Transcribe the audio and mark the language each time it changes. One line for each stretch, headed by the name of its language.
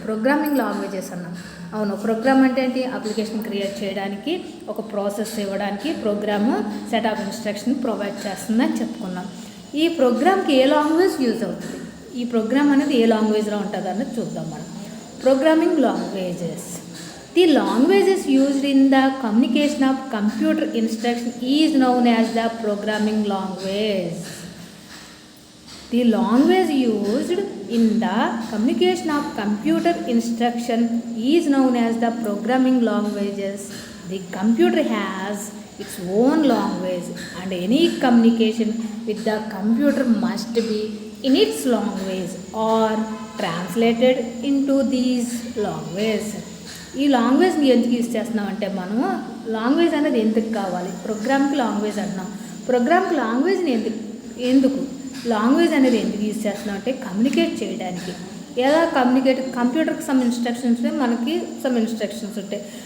Telugu: Programming languages అన్నాం. అవును, programme అంటే ఏంటి, అప్లికేషన్ క్రియేట్ చేయడానికి, ఒక ప్రాసెస్ ఇవ్వడానికి programme set of instruction provide చేస్తుందని చెప్పుకున్నాం. ఈ ప్రోగ్రామ్కి ఏ లాంగ్వేజ్ యూజ్ అవుతుంది, ఈ ప్రోగ్రామ్ అనేది ఏ లాంగ్వేజ్లో ఉంటుంది అన్నది చూద్దాం మనం.
English: Programming languages. The languages used in the communication of computer instruction is known as the programming language. The language used in the communication of computer instruction is known as the programming languages. The computer has its own language and any communication with the computer must be in its language or translated into these languages.
Telugu: ఈ లాంగ్వేజ్ని ఎందుకు use చేస్తున్నామంటే, మనము language అనేది ఎందుకు కావాలి, ప్రోగ్రామ్కి language అంటున్నాం. ప్రోగ్రామ్కి లాంగ్వేజ్ని ఎందుకు లాంగ్వేజ్ అనేది ఎందుకు యూజ్ చేస్తున్నాం అంటే, కమ్యూనికేట్ చేయడానికి. ఎలా కమ్యూనికేట్, కంప్యూటర్కి సమ్ ఇన్స్ట్రక్షన్స్ ఉంటాయి, మనకి సమ్ ఇన్స్ట్రక్షన్స్ ఉంటాయి.